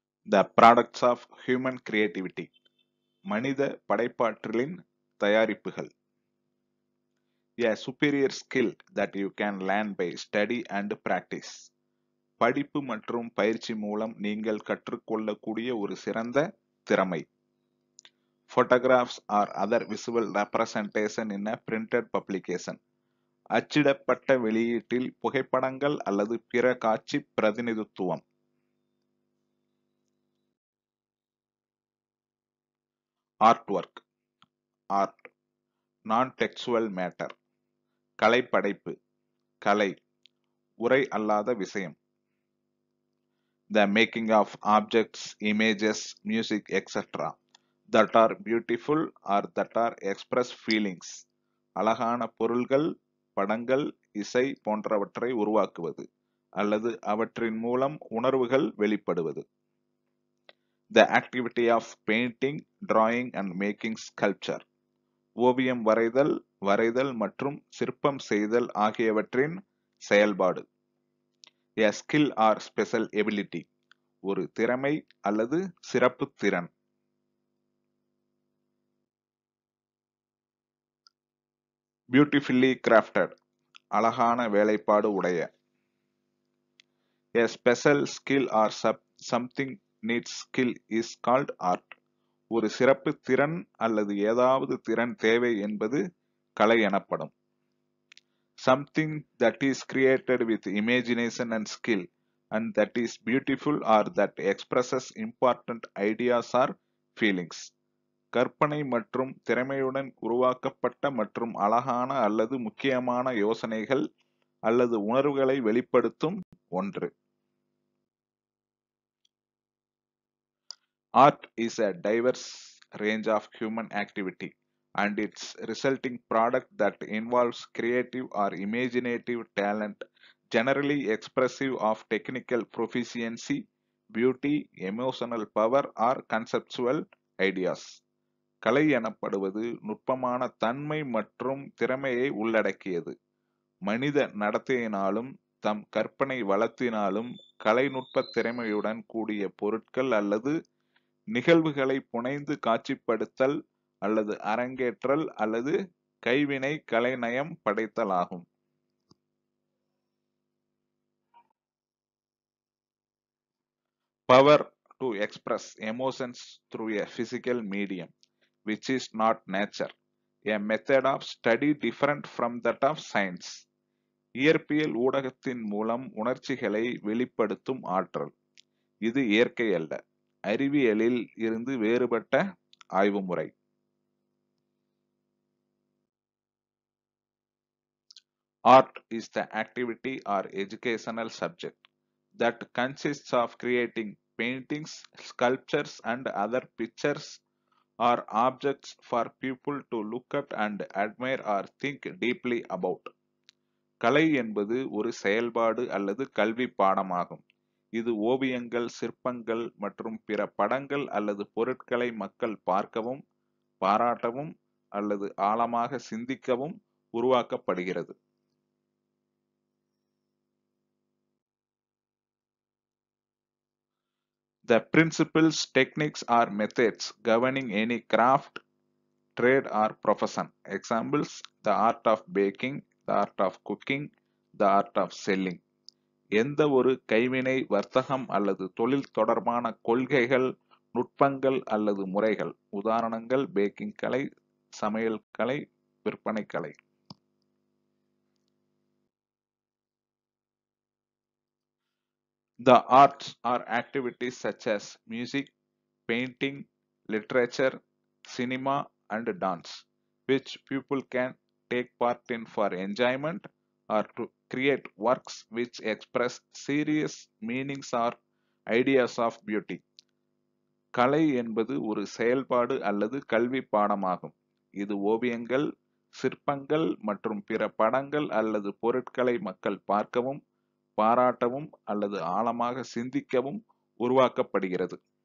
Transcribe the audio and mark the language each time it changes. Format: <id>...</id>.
<en>The products of human creativity.</en> <ta>மனித படைப்பாற்றலின் தயாரிப்புகள்.</ta> <en>A superior skill that you can learn by study and practice.</en> <ta>படிப்பு மற்றும் பயிற்சி மூலம் நீங்கள் கற்றுக்கொள்ளக்கூடிய ஒரு சிறந்த திறமை.</ta> <en>Photographs or other visual representation in a printed publication.</en> <ta>அச்சிடப்பட்ட வெளியீட்டில் புகைப்படங்கள் அல்லது பிற காட்சி பிரதிநிதித்துவம்.</ta> <en>Artwork. Art. Non-textual matter.</en> <ta>கலைப்படைப்பு, கலை, உரை அல்லாத விஷயம்.</ta> <en>The making of objects, images, music, etc. that are beautiful or that are express feelings.</en> <ta>அழகான பொருள்கள், படங்கள், இசை போன்றவற்றை உருவாக்குவது அல்லது அவற்றின் மூலம் உணர்வுகள் வெளிப்படுவது.</ta> <en>The activity of painting, drawing and making sculpture.</en> <ta>ஓவியம் வரைதல், வரைதல் மற்றும் சிற்பம் செய்தல் ஆகியவற்றின் செயல்பாடு.</ta> <en>A skill or special ability.</en> <ta>ஒரு திறமை அல்லது சிறப்பு திறன்.</ta> <en>Beautifully crafted.</en> <ta>அழகான வேலைப்பாடு உடைய.</ta> <en>A special skill or something needs skill is called art.</en> <ta>ஒரு சிறப்பு திறன் அல்லது ஏதாவது திறன் தேவை என்பது கலை எனப்படும்.</ta> <en>Something that is created with imagination and skill and that is beautiful or that expresses important ideas or feelings.</en> <ta>கற்பனை மற்றும் திறமையுடன் உருவாக்கப்பட்ட மற்றும் அழகான அல்லது முக்கியமான யோசனைகள் அல்லது உணர்வுகளை வெளிப்படுத்தும் ஒன்று.</ta> <en>Art is a diverse range of human activity and its resulting product that involves creative or imaginative talent, generally expressive of technical proficiency, beauty, emotional power or conceptual ideas.</en> <ta>கலை எனப்படுவது நுட்பமான தன்மை மற்றும் திறமையை உள்ளடக்கியது. மனித நடத்தையினாலும் தம் கற்பனை வளத்தினாலும் கலைநுட்ப திறமையுடன் கூடிய பொருட்கள் அல்லது நிகழ்வுகளை புனைந்து காட்சிப்படுத்தல் அல்லது அரங்கேற்றல் அல்லது கைவினை கலைநயம் படைத்தல் ஆகும்.</ta> <en>Power to express emotions through a physical medium, which is not nature, a method of study different from that of science.</en> <ta>இயற்பியல் ஊடகத்தின் மூலம் உணர்ச்சிகளை வெளிப்படுத்தும் ஆற்றல். இது இயற்கை அல்ல, அறிவியலில் இருந்து வேறுபட்ட ஆய்வுமுறை.</ta> <en>Art is the activity or educational subject that consists of creating paintings, sculptures and other pictures or objects for people to look at and admire or think deeply about.</en> <ta>கலை என்பது ஒரு செயல்பாடு அல்லது கல்வி பாடமாகும். இது ஓவியங்கள், சிற்பங்கள் மற்றும் பிற படங்கள் அல்லது பொருட்களை மக்கள் பார்க்கவும், பாராட்டவும் அல்லது ஆழமாக சிந்திக்கவும் உருவாக்கப்படுகிறது.</ta> <en>The principles, techniques or methods governing any craft, trade or profession. Examples: the art of baking, the art of cooking, the art of selling.</en> <ta>எந்த ஒரு கைவினை, வர்த்தகம் அல்லது தொழில் தொடர்பான கொள்கைகள், நுட்பங்கள் அல்லது முறைகள். உதாரணங்கள்: பேக்கிங் கலை, சமையல் கலை, விற்பனை கலை.</ta> <en>The arts are activities such as music, painting, literature, cinema and dance, which people can take part in for enjoyment or to create works which express serious meanings or ideas of beauty.</en> <ta>கலை என்பது ஒரு செயல்பாடு அல்லது கல்வி பாடமாகும். இது ஓவியங்கள், சிற்பங்கள் மற்றும் பிற படங்கள் அல்லது பொருட்களை மக்கள் பார்க்கவும், பாராட்டவும் அல்லது ஆழமாக சிந்திக்கவும் உருவாக்கப்படுகிறது.</ta>